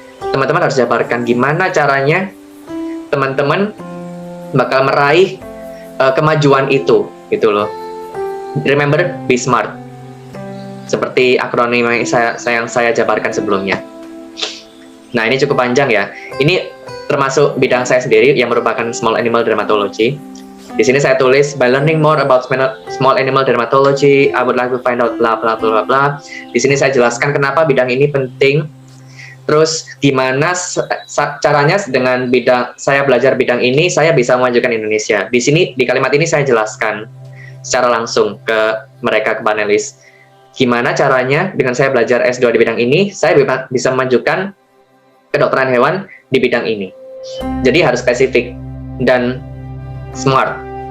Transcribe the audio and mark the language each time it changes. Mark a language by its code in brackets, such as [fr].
[id] Teman-teman harus jabarkan gimana caranya teman-teman bakal meraih kemajuan itu, gitu loh. [en] Remember, be smart. [id] Seperti akronim yang saya jabarkan sebelumnya. Nah, ini cukup panjang ya. Ini termasuk bidang saya sendiri yang merupakan small animal dermatology. Di sini saya tulis, [en] by learning more about small animal dermatology, I would like to find out bla bla bla bla. [id] Di sini saya jelaskan kenapa bidang ini penting. Terus gimana caranya dengan bidang saya belajar bidang ini, saya bisa memajukan Indonesia. Di sini di kalimat ini saya jelaskan secara langsung ke mereka, ke panelis. Gimana caranya dengan saya belajar S2 di bidang ini, saya bisa memajukan kedokteran hewan di bidang ini. Jadi harus spesifik dan smart.